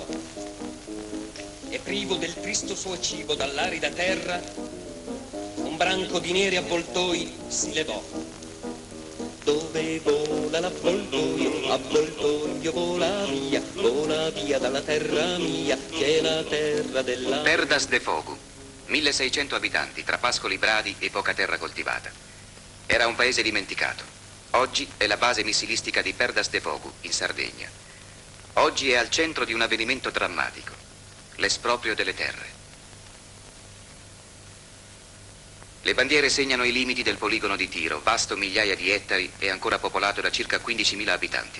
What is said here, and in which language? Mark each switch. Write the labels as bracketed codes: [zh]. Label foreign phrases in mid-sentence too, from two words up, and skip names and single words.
[it] E privo del tristo suo cibo dall'arida terra, un branco di neri avvoltoi si levò. Dove vola l'avvoltoio vola via dalla terra mia, che è la terra della... Perdas de Fogu, 1600 abitanti tra pascoli bradi e poca terra coltivata. Era un paese dimenticato. Oggi è la base missilistica di Perdas de Fogu, in Sardegna. Oggi è al centro di un avvenimento drammatico, l'esproprio delle terre. Le bandiere segnano i limiti del poligono di Tiro, vasto migliaia di ettari e ancora popolato da circa 15.000 abitanti.